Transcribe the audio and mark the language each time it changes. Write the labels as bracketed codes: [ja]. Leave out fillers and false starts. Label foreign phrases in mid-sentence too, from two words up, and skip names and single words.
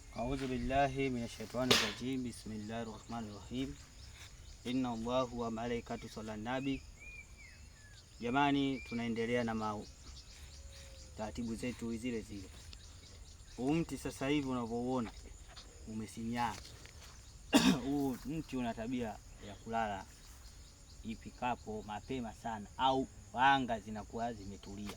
[ar] أعوذ بالله من الشيطان الرجيم بسم الله الرحمن الرحيم. إن الله وملائكة صلى نبي. [sw] Jamani, tunaendelea na taratibu zetu zile zile. Mti sasa hivi unavyoona umesinyaa. Huu mti una tabia ya kulala ifikapo mapema sana au anga zinakuwa zimetulia.